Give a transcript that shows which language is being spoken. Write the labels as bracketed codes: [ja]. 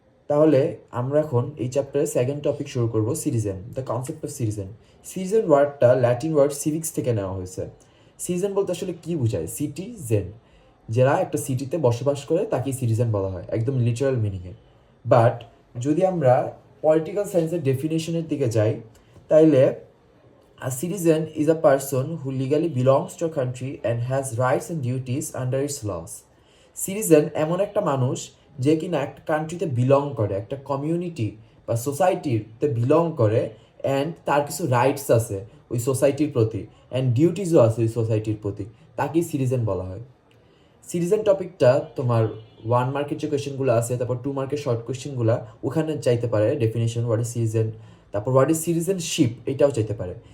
[bn] তাহলে আমরা এখন এই চ্যাপ্টারে সেকেন্ড টপিক শুরু করব, citizen, [en] The concept of citizen. [bn] Citizen ওয়ার্ডটা ল্যাটিন ওয়ার্ড সিভিক্স থেকে নেওয়া হয়েছে। সিটিজেন বলতে আসলে কী বোঝায়, সিটিজেন, যারা একটা সিটিতে বসবাস করে তাকেই সিটিজেন বলা হয়, একদম লিটারাল মিনিংয়ে। বাট যদি আমরা পলিটিক্যাল সায়েন্সের ডেফিনেশনের দিকে যাই, তাইলে [en] a citizen is a person who legally belongs to a country and has rights and duties under its laws. [bn] Citizen এমন একটা মানুষ যে কিনা একটা কান্ট্রিতে বিলং করে, একটা কমিউনিটি বা সোসাইটিতে বিলং করে, অ্যান্ড তার কিছু রাইটস আছে ওই সোসাইটির প্রতি, অ্যান্ড ডিউটিসও আছে ওই সোসাইটির প্রতি, তাকেই সিটিজেন বলা হয়। সিটিজেন টপিকটা তোমার 1 মার্কের যে কোয়েশ্চেনগুলো আছে, তারপর 2 মার্কের শর্ট কোয়েশ্চেনগুলো ওখানে চাইতে পারে, ডেফিনেশন, [en] what is citizen, [bn] তারপর [en] what is citizenship, [bn] এটাও চাইতে পারে।